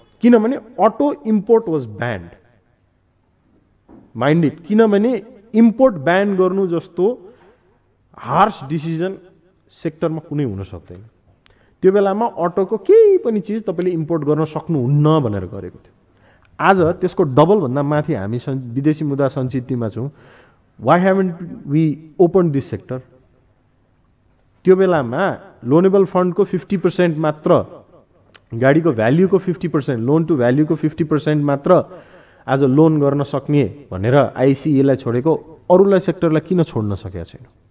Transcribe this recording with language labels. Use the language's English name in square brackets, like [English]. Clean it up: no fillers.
[Nepali] किनभने [English] Auto import was banned. Mind it, [Nepali] किनभने import ब्यान गर्नु जस्तो हार्स डिसिजन सेक्टरमा कुनै हुन सक्दैन. त्यो बेलामा अटोको केही पनि चिज तपाईँले इम्पोर्ट गर्न सक्नुहुन्न भनेर गरेको थियो. आज त्यसको डबल भन्दा माथि हामी विदेशी मुद्रा संचितिमा छौँ. [English] Why haven't we open this sector? [Nepali] त्यो बेलामा लोनेबल फन्डको 50% मात्र, गाडीको भ्याल्युको 50%, लोन टु भ्याल्युको 50% मात्र आज लोन गर्न सक्ने भनेर आइसिएलाई छोडेको, अरूलाई सेक्टरलाई किन छोड्न सकेका छैन?